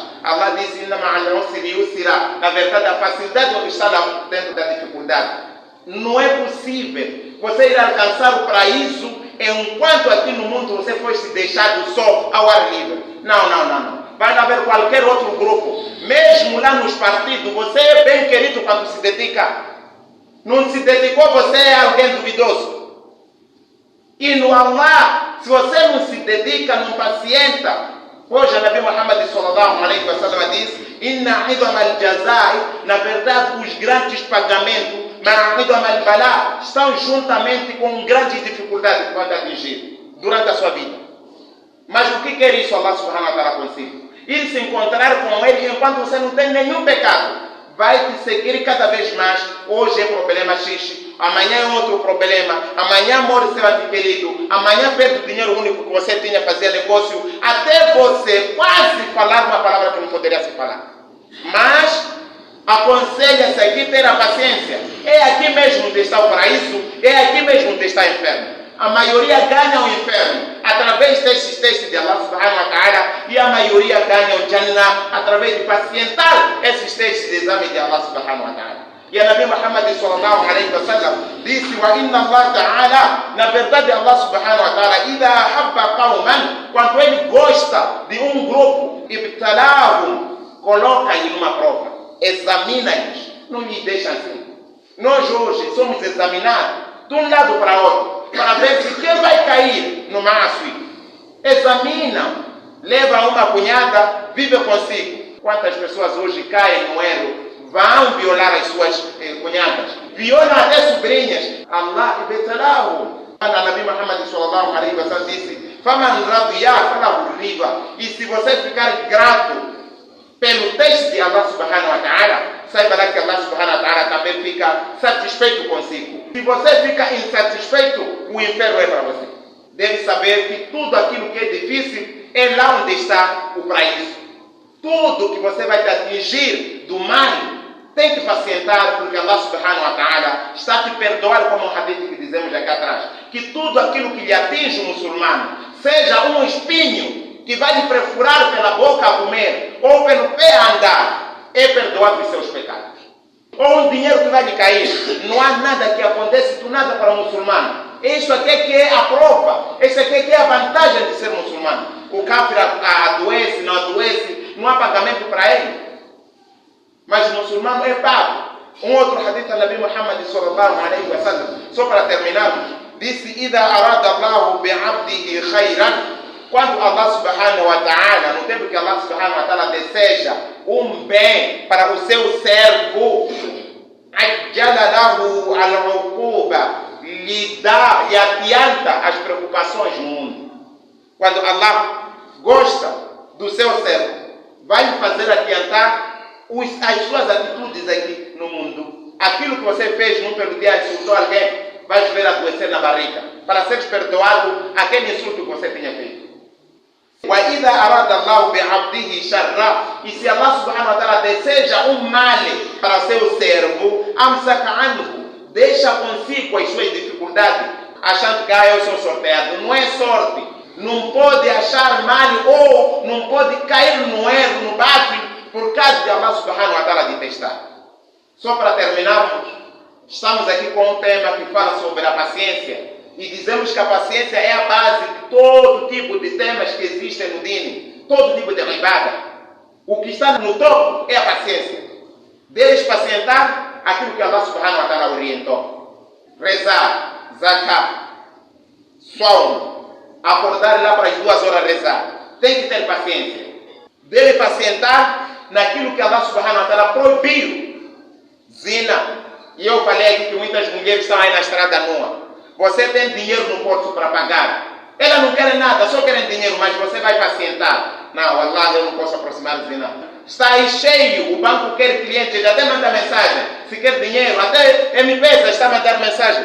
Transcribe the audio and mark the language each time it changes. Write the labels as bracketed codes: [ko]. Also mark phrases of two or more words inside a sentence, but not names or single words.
[pt] Allah diz: [ar] إن مع العسر يسرا. [pt] Na verdade, a facilidade não está lá dentro da dificuldade. Não é possível você ir alcançar o paraíso enquanto aqui no mundo você foi se deixado só ao ar livre. Não. Vai haver qualquer outro grupo. Mesmo lá nos partidos, você é bem querido quando se dedica. Não se dedicou, você é alguém duvidoso. E no Allah, se você não se dedica, não pacienta, hoje o [ar] النبي محمد صلى الله عليه وسلم [pt] diz: [ar] إن عظم الجزاء, [pt] na verdade os grandes pagamentos, [ar] مع عظم البلاء, [pt] estão juntamente com grandes dificuldades que vão te atingir durante a sua vida. Mas o que quer isso [ar] الله سبحانه وتعالى [pt] consigo? Ir se encontrar com Ele enquanto você não tem nenhum pecado. Vai te seguir cada vez mais. Hoje é problema X, amanhã é outro problema, amanhã morre seu ente querido, amanhã perde o dinheiro único que você tinha para fazer negócio, até você quase falar uma palavra que não poderia se falar. Mas aconselha-se aqui ter a paciência. É aqui mesmo onde está o paraíso, é aqui mesmo onde está o inferno. A maioria ganha o inferno através desses testes de [ar] الله سبحانه وتعالى [pt] e a maioria ganha o Jannah através de pacientar esses testes de exame de [ar] الله سبحانه وتعالى. [pt] E a [ar] النبي محمد صلى الله عليه وسلم disse: وإن الله تعالى, [pt] na verdade [ar] الله سبحانه وتعالى, إذا أحب قوما, [pt] quando ele gosta de um grupo, ibtalahum, coloca-lhe numa prova, examina-lhes, não lhe deixa assim. Nós hoje somos examinados de um lado para outro, para ver se quem vai cair no máximo. Examinam, levam uma cunhada, vive consigo. Quantas pessoas hoje caem no erro, vão violar as suas cunhadas, violam até sobrinhas. [ar] الله ابتلاه. A النبي محمد صلى الله عليه وسلم disse: فمن رضي فله الرضا. [pt] E se você ficar grato pelo teste de [ar] الله سبحانه وتعالى, [pt] saiba lá que [ar] الله سبحانه وتعالى [pt] também fica satisfeito consigo. Se você fica insatisfeito, o inferno é para você. Deve saber que tudo aquilo que é difícil é lá onde está o paraíso. Tudo que você vai te atingir do mal, tem que pacientar, porque [ar] الله سبحانه وتعالى [pt] está a te perdoar, como o hadith que dizemos aqui atrás. Que tudo aquilo que lhe atinge o muçulmano, seja um espinho que vai lhe perfurar pela boca a comer, ou pelo pé a andar, é perdoado os seus pecados. Ou um dinheiro que vai lhe cair, não há nada que aconteça do nada para o muçulmano. Isso aqui que é a prova, isso aqui que é a vantagem de ser muçulmano. O kafir adoece, não há pagamento para ele. Mas o muçulmano é pago. Um outro hadith do [ar] النبي محمد صلى الله عليه وسلم, [pt] só para terminarmos, disse: [ar] إذا أراد الله بعبده خيرا. Quando الله سبحانه وتعالى, [pt] no tempo que [ar] الله سبحانه وتعالى [pt] deseja um bem para o seu servo, [ar] عجل له العقوبة, [pt] lhe dá e adianta as preocupações no mundo. Quando Allah gosta do seu servo, vai lhe fazer adiantar as suas atitudes aqui no mundo. Aquilo que você fez num pelo dia, insultou alguém, vai ver adoecer na barriga, para ser perdoado aquele insulto que você tinha feito. [ar] وَإِذَا أَرَادَ اللَّهُ بِعَبْدِهِ شَرًّا. [pt] E se [ar] الله سبحانه وتعالى [pt] deseja um mal para seu servo, [ar] أَمْسَكَ عَنْهُ, [pt] deixa consigo as suas dificuldades, achando que eu sou sorteado. Não é sorte. Não pode achar mal ou não pode cair no erro, no baixo, por causa de [ar] الله سبحانه وتعالى [pt] detestar. Só para terminarmos, estamos aqui com um tema que fala sobre a paciência. E dizemos que a paciência é a base de todo tipo de temas que existem no Dini, todo tipo de ibada. O que está no topo é a paciência. Deves pacientar aquilo que [ar] الله سبحانه وتعالى [pt] orientou. Rezar, zakat, sono, acordar lá para as 2 horas rezar. Tem que ter paciência. Deve pacientar naquilo que [ar] الله سبحانه وتعالى [pt] proibiu. Zina. E eu falei aqui que muitas mulheres estão aí na estrada nua. Você tem dinheiro no bolso para pagar. Elas não querem nada, só querem dinheiro, mas você vai pacientar. Não, Allah, eu não posso aproximar de zina. Está aí cheio, o banco quer cliente, ele até manda mensagem. Se quer dinheiro, até M-Pesa está a mandar mensagem.